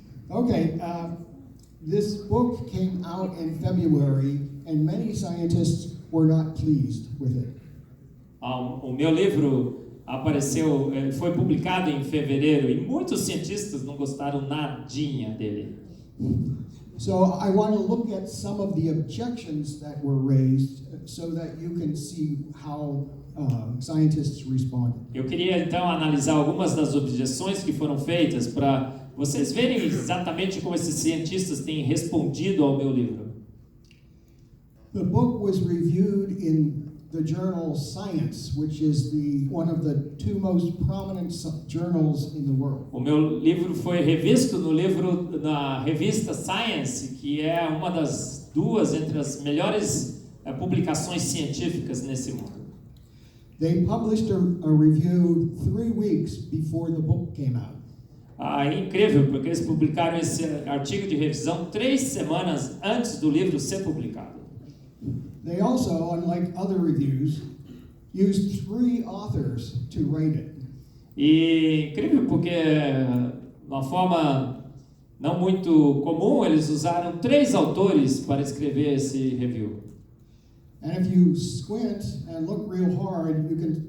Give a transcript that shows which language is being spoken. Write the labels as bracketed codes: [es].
[en] Okay, this book came out in February, and many scientists were not pleased with it. [pt] O meu livro foi publicado em fevereiro e muitos cientistas não gostaram nadinha dele. [en] So I want to look at some of the objections that were raised so that you can see how scientists responded. [pt] Eu queria então analisar algumas das objeções que foram feitas para vocês verem exatamente como esses cientistas têm respondido ao meu livro. [en] The book was reviewed in the journal Science, which is one of the two most prominent journals in the world. [pt] O meu livro foi revisto na revista Science, que é uma das duas entre as melhores publicações científicas nesse mundo. [en] They published a review 3 weeks before the book came out. [pt] É incrível, porque eles publicaram esse artigo de revisão 3 semanas antes do livro ser publicado. [en] They also, unlike other reviews, used 3 authors to write it. [pt] E incrível porque, de uma forma não muito comum, eles usaram 3 autores para escrever esse review. [en] And if you squint and look real hard, you can.